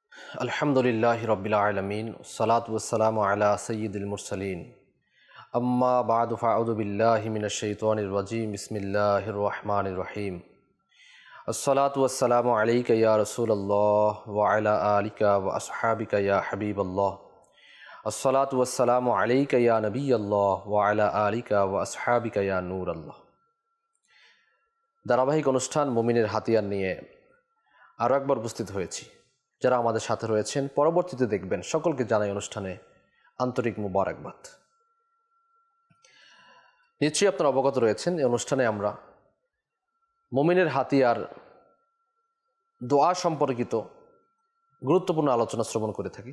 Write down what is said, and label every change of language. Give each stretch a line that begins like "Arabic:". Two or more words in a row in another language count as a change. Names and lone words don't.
Arabic: الحمد لله رب العالمين الصلاة والسلام على سيد المرسلين أما بعد فأعوذ بالله من الشيطان الرجيم بسم الله الرحمن الرحيم الصلاة والسلام عليك يا رسول الله وعلى آلك وأصحابك يا حبيب الله الصلاة والسلام عليك يا نبي الله وعلى آلك وأصحابك يا نور الله.
Bangla: ধারাবাহিক অনুষ্ঠান মুমিনের হাতিয়ার নিয়ে আরও একবার উপস্থিত হয়েছি। যারা আমাদের সাথে রয়েছেন, পরবর্তীতে দেখবেন, সকলকে জানাই অনুষ্ঠানে আন্তরিক মুবারকবাদ। নিশ্চয়ই আপনারা অবগত রয়েছেন, এই অনুষ্ঠানে আমরা মুমিনের হাতিয়ার দোয়া সম্পর্কিত গুরুত্বপূর্ণ আলোচনা শ্রবণ করে থাকি।